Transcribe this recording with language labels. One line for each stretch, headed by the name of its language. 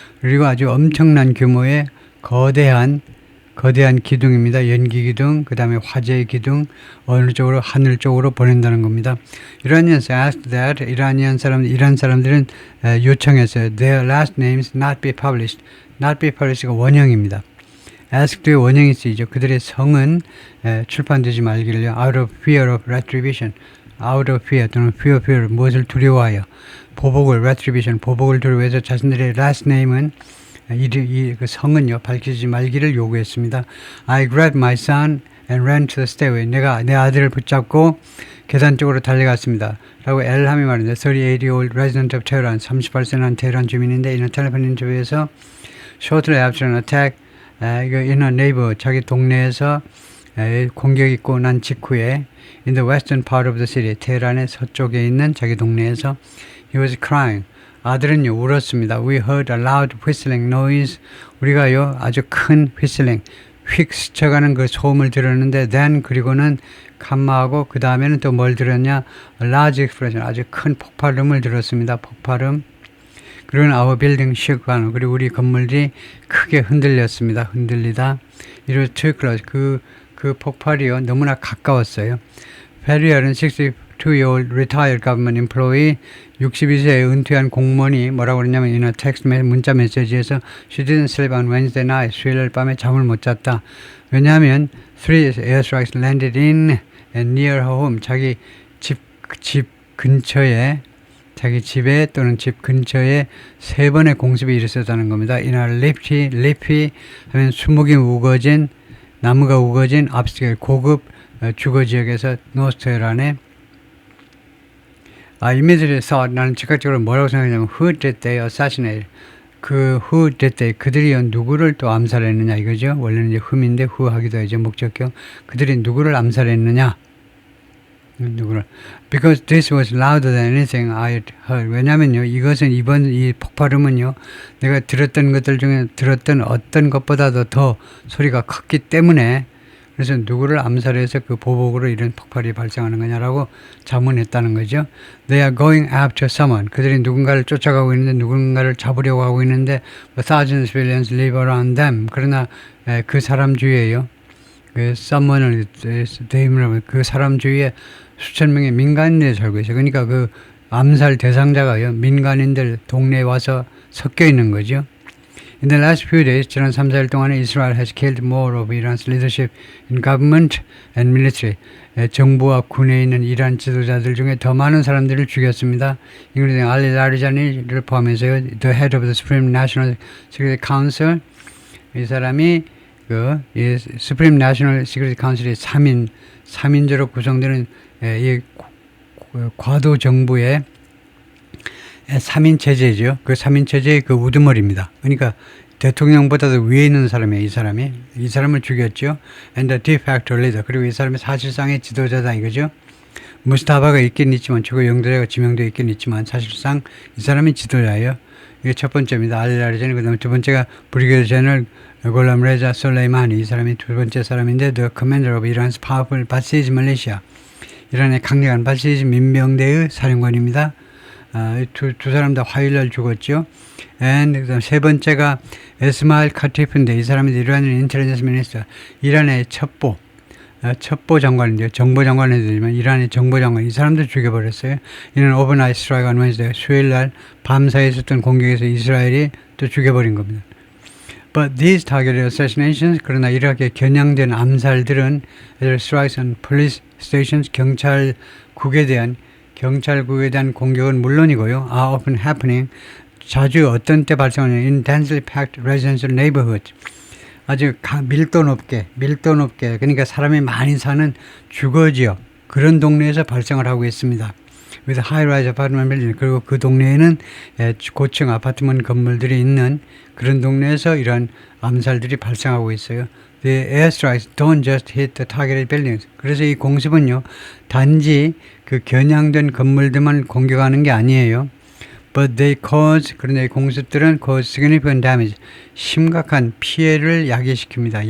Korean: 그리고 아주 엄청난 규모의 거대한 기둥입니다. 연기 기둥, 그 다음에 화재 기둥, 어느 쪽으로, 하늘 쪽으로 보낸다는 겁니다.
English: Iranians asked that,
Korean: 이란 사람들은 요청했어요.
English: Their last names not be published. not be published가
Korean: 원형입니다. asked의 원형이 쓰이죠. 그들의 성은 출판되지 말기를요.
English: out of fear of retribution. out of fear 또는 fear,
Korean: 무엇을 두려워하여. retribution, 보복을 두려워해서 자신들의 last name은 그 성은요 밝히지 말기를 요구했습니다.
English: I grabbed my son and ran to the stairway.
Korean: 내가 내 아들을 붙잡고 계단 쪽으로 달려갔습니다. 라고 엘함이 말했는데
English: 38-year-old resident of Tehran,
Korean: 38세 난 테헤란 주민인데 이런 텔레폰 인터뷰에서
English: shortly after an attack, in a neighbor,
Korean: 자기 동네에서 공격이 있고 난 직후에
English: in the western part of the city,
Korean: 테헤란의 서쪽에 있는 자기 동네에서
English: he was crying.
Korean: 아들은요 울었습니다.
English: We heard a loud whistling noise.
Korean: 우리가요 아주 큰 whistling, 휙 스쳐가는 그 소음을 들었는데 then 그리고는 캄마하고 그 다음에는 또 뭘 들었냐?
English: A large explosion,
Korean: 아주 큰 폭발음을 들었습니다. 폭발음.
English: 그리고는 our building shook.
Korean: 그리고 우리 건물이 크게 흔들렸습니다.
English: 흔들리다. It was too close.
Korean: 그 폭발이요 너무나 가까웠어요.
English: 페리얼은 62-year-old retired government employee,
Korean: 62세의 은퇴한 공무원이 뭐라고 그러냐면
English: in a text
Korean: 문자 메시지에서
English: she didn't sleep on Wednesday night.
Korean: 수요일 밤에 잠을 못 잤다.
English: 왜냐하면 3 airstrikes landed in and near her home.
Korean: 자기 집 근처에, 자기 집에 또는 집 근처에 3번의 공습이 일어섰다는 겁니다.
English: in a leafy
Korean: 하면 수목이 우거진, 나무가 우거진 upscale 고급 주거 지역에서 노스테란에
English: immediately thought,
Korean: 나는 즉각적으로 뭐라고 생각하냐면
English: who did they assassinate? who did they,
Korean: 그들이 누구를 또 암살했느냐 이거죠. 원래는 이제 whom인데 who 하기도 하죠. 목적격. 그들이 누구를 암살했느냐? 누구를?
English: Because this was louder than anything I had heard.
Korean: 왜냐면요, 이것은 이 폭발음은요, 내가 들었던 것들 중에 들었던 어떤 것보다도 더 소리가 컸기 때문에, 그래서 누구를 암살해서 그 보복으로 이런 폭발이 발생하는 거냐라고 자문했다는 거죠.
English: They are going after someone.
Korean: 그들이 누군가를 쫓아가고 있는데, 누군가를 잡으려고 하고 있는데,
English: thousands of civilians live around them.
Korean: 그러나 그 사람 주위에요. 그 someone을 그 사람 주위에 수천 명의 민간인들이 살고 있어요. 그러니까 그 암살 대상자가요, 민간인들 동네에 와서 섞여 있는 거죠.
English: In the last few days,
Korean: 지난 3, 4일 동안에
English: Israel has killed more of Iran's leadership in government and military.
Korean: 정부와 군에 있는 이란 지도자들 중에 더 많은 사람들을 죽였습니다.
English: including Ali Larijani를 포함해서요, the head of the Supreme National Security Council.
Korean: 이 사람이 이 Supreme National Security Council이 3인조로 구성되는 이 과도 정부의 3인 체제죠. 그 3인 체제의 그 우두머리입니다. 그러니까 대통령보다도 위에 있는 사람이에요. 이 사람을 죽였죠.
English: And the de facto leader.
Korean: 그리고 이 사람이 사실상의 지도자다 이거죠. 무스타바가 있긴 있지만, 주거 영도자가 지명되어 있긴 있지만 사실상 이 사람이 지도자예요. 이게 첫 번째입니다. 알라리자니. 그 다음에 두 번째가 브리게드 제너럴 골람 레자 솔레이마니. 이 사람이 두 번째 사람인데
English: the commander of Iran's powerful Basij militia.
Korean: 이란의 강력한 바시지 민병대의 사령관입니다. 두 사람 다 화요일날 죽었죠. And 그다음 세 번째가 에스마일 카티프인데 이 사람이 이란의 인텔리전스 미니스터, 이란의 첩보 장관인데요. 정보장관이 되지만 이란의 정보장관, 이 사람들 죽여버렸어요. 이는
English: 오버나이트 스트라이크 온 웬스데이,
Korean: 수요일날 밤사이에 있었던 공격에서 이스라엘이 또 죽여버린 겁니다.
English: But these targeted assassinations,
Korean: 그러나 이렇게 겨냥된 암살들은
English: strikes on police stations,
Korean: 경찰국에 대한 공격은 물론이고요.
English: are often happening,
Korean: 자주 어떤 때 발생하냐,
English: in densely packed residential neighborhoods,
Korean: 아주 밀도 높게, 그러니까 사람이 많이 사는 주거지역, 그런 동네에서 발생을 하고 있습니다.
English: with high-rise apartment building,
Korean: 그리고 그 동네에는 고층 아파트먼 건물들이 있는 그런 동네에서 이런 암살들이 발생하고 있어요.
English: The airstrikes don't just hit the targeted buildings.
Korean: 그래서 이 공습은요, 단지 그 겨냥된 건물들만 공격하는 게 아니에요.
English: But they cause,
Korean: 그런데 이 공습들은
English: cause significant damage,
Korean: 심각한 피해를 야기시킵니다.